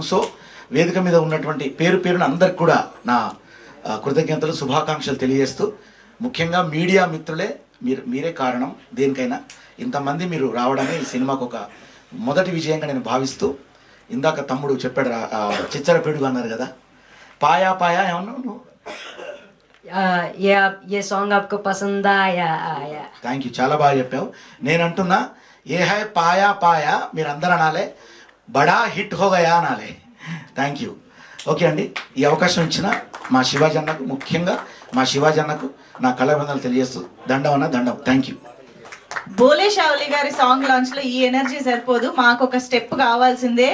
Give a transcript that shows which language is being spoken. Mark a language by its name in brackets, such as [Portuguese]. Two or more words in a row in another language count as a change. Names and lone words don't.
[Telugu] సో వేదిక మీద ఉన్నటువంటి పేరు పేరున అందరికి కూడా నా కృతజ్ఞతలు, శుభాకాంక్షలు తెలియజేస్తూ, ముఖ్యంగా మీడియా మిత్రులే మీరే కారణం దేనికైనా. ఇంతమంది మీరు రావడమే ఈ సినిమాకు ఒక మొదటి విజయంగా నేను భావిస్తూ, ఇందాక తమ్ముడు చెప్పాడు చిచ్చర పిడుగు అన్నారు కదా, పాయా పాయా ఏమన్నావు నువ్వు? [Hindi] ये सॉन्ग आपको पसंद आया आया. [English] thank you, [Telugu] చాలా బాగా చెప్పావు. నేను అంటున్నా [Hindi] ये है पाया पाया [Telugu] మీరు అందరూ అనాలే, [Hindi] बड़ा हिट होगया [Telugu] అనాలే. [English] thank you. [Telugu] ఓకే అండి, ఈ అవకాశం ఇచ్చిన మా శివాజన్నకు, ముఖ్యంగా మా శివాజన్నకు నా కళాబంధాలు తెలియజేస్తూ దండం అన్న దండం. [English] thank you. [Telugu] బోలే షావులి గారి సాంగ్ లాంచ్ లో ఈ ఎనర్జీ సరిపోదు, మాకు ఒక స్టెప్ కావాల్సిందే.